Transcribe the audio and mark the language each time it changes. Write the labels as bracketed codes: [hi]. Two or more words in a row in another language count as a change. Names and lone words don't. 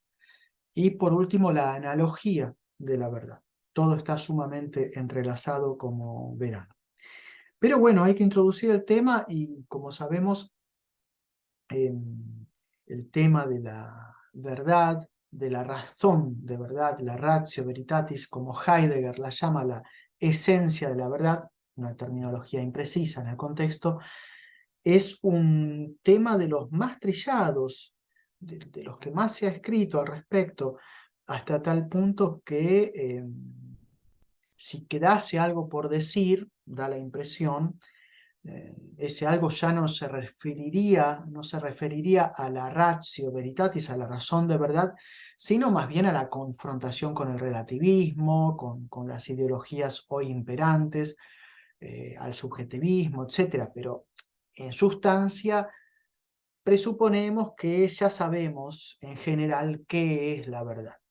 [es] Y por último, la analogía de la verdad. Todo está sumamente entrelazado, como verán. Pero bueno, hay que introducir el tema y, como sabemos, el tema de la verdad, de la razón de verdad, la [la] ratio veritatis, [es] como Heidegger la llama, la esencia de la verdad, una terminología imprecisa en el contexto, es un tema de los más trillados, de los que más se ha escrito al respecto, hasta tal punto que si quedase algo por decir, da la impresión, ese algo ya no se referiría a la [la] ratio veritatis, [es] a la razón de verdad, sino más bien a la confrontación con el relativismo, con las ideologías hoy imperantes, al subjetivismo, etc. Pero en sustancia presuponemos que ya sabemos en general qué es la verdad.